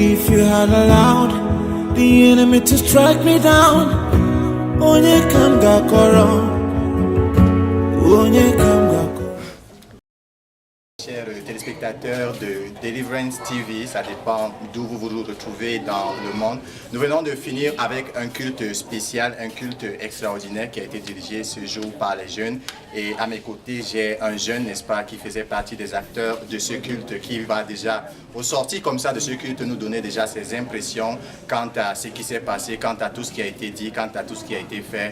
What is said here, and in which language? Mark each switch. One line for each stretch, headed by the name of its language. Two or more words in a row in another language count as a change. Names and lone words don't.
English: you had allowed the enemy to strike me down,
Igbo: onye kam gakoro, onye kam gakoro.
French: Chers téléspectateurs de Deliverance TV, ça dépend d'où vous vous retrouvez dans le monde. Nous venons de finir avec un culte spécial, un culte extraordinaire qui a été dirigé ce jour par les jeunes. Et à mes côtés, j'ai un jeune, n'est-ce pas, qui faisait partie des acteurs de ce culte, qui va déjà, au sortir comme ça de ce culte, nous donner déjà ses impressions quant à ce qui s'est passé, quant à tout ce qui a été dit, quant à tout ce qui a été fait.